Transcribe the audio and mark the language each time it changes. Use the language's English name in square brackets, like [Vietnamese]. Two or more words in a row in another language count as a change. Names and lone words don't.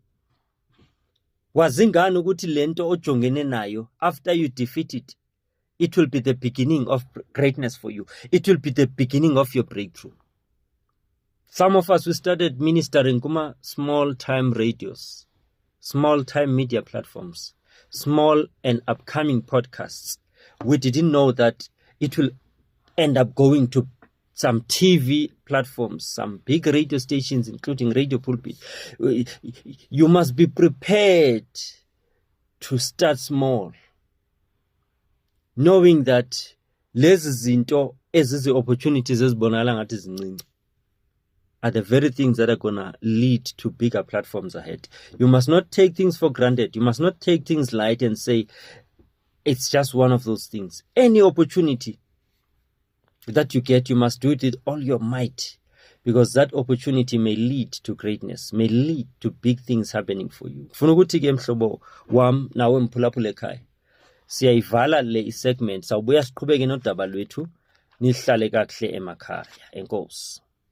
[Xhosa] Wazingani ukuthi lento ojongene nayo, [English] after you defeat it, it will be the beginning of greatness for you. It will be the beginning of your breakthrough. Some of us, we started ministering kuma small-time radios, small-time media platforms, small and upcoming podcasts. We didn't know that it will end up going to some TV platforms, some big radio stations, including Radio Pulpit. You must be prepared to start small, knowing that [Xhosa] lezi zinto ezizi opportunities ezibonakala ngathi zincinci [English] are the very things that are going to lead to bigger platforms ahead. You must not take things for granted. You must not take things light and say, it's just one of those things. Any opportunity that you get, you must do it with all your might, because that opportunity may lead to greatness, may lead to big things happening for you. [Xhosa] Funa ukuthi ke mhlobo wam nawe mphulaphula ekhaya, siyayivala le segment, sawubuya siqhubeke nodaba lwethu, nihlale kakuhle emakhaya. Enkosi.